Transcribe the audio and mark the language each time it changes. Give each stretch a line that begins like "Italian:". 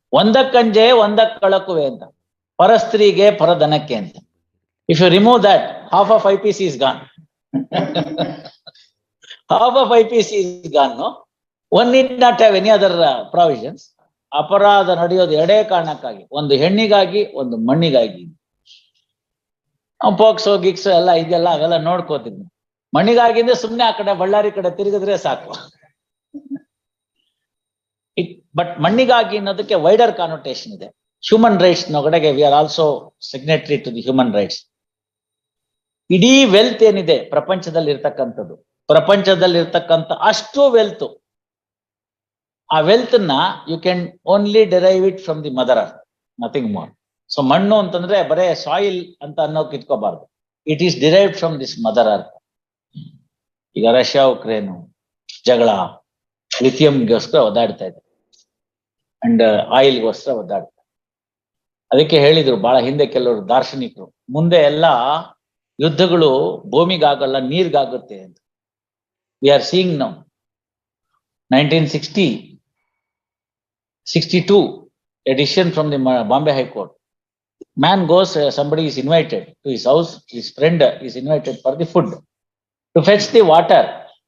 Kannada: ಒಂದಕ್ಕಂಜೆ ಒಂದಕ್ಕಳಕುವೆ ಅಂತ, ಪರಸ್ತ್ರೀಗೆ ಪರಧನಕ್ಕೆ ಅಂತ.
English: If you remove that, half of IPC is gone. Half of IPC is gone, no? One need not have any other provisions.
Kannada: ಅಪರಾಧ ನಡೆಯೋದು ಎರಡೇ ಕಾರಣಕ್ಕಾಗಿ, ಒಂದು ಹೆಣ್ಣಿಗಾಗಿ, ಒಂದು ಮಣ್ಣಿಗಾಗಿ. ಪೋಕ್ಸೋ ಗಿಕ್ಸೋ ಎಲ್ಲ ಇದೆಲ್ಲ ಅವೆಲ್ಲ ನೋಡ್ಕೋತಿದ್ವಿ. ಮಣ್ಣಿಗಾಗಿಂದ್ರೆ ಸುಮ್ನೆ ಆ ಕಡೆ ಬಳ್ಳಾರಿ ಕಡೆ ತಿರುಗಿದ್ರೆ ಸಾಕು.
English: but
Kannada: ಮಣ್ಣಿಗಾಗಿ ಅನ್ನೋದಕ್ಕೆ
English: wider connotation
Kannada: ಇದೆ.
English: Human rights ನೊಗಡೆಗೆ we are also signatory to the human rights.
Kannada: ಇಡೀ ವೆಲ್ತ್ ಏನಿದೆ ಪ್ರಪಂಚದಲ್ಲಿ ಇರ್ತಕ್ಕಂಥದ್ದು, ಪ್ರಪಂಚದಲ್ಲಿ ಇರ್ತಕ್ಕಂಥ ಅಷ್ಟು ವೆಲ್ತ್, ಆ ವೆಲ್ತ್ ನ
English: You can only derive it from the mother earth, nothing more.
Kannada: So ಮಣ್ಣು ಅಂತಂದ್ರೆ ಬರೇ ಸಾಯಿಲ್ ಅಂತ ಅನ್ನೋಕೆ ಇಟ್ಕೋಬಾರ್ದು.
English: It is derived from this mother earth.
Kannada: ಈಗ ರಷ್ಯಾ ಉಕ್ರೇನು ಜಗಳ ಲಿಥಿಯಂಗೋಸ್ಕರ ಒದ್ದಾಡ್ತಾ ಇದೆ, ಅಂಡ್ ಆಯಿಲ್ಗೋಸ್ಕರ ಒದ್ದಾಡ್ತಾರೆ. ಅದಕ್ಕೆ ಹೇಳಿದ್ರು ಬಹಳ ಹಿಂದೆ ಕೆಲವರು ದಾರ್ಶನಿಕರು, ಮುಂದೆ ಎಲ್ಲ ಯುದ್ಧಗಳು ಭೂಮಿಗಾಗಲ್ಲ ನೀರ್ಗಾಗುತ್ತೆ ಅಂತ.
English: We are seeing now 1962 a decision from the Bombay High Court. Man goes, somebody is invited to his house, his friend is invited for the food, to fetch the water.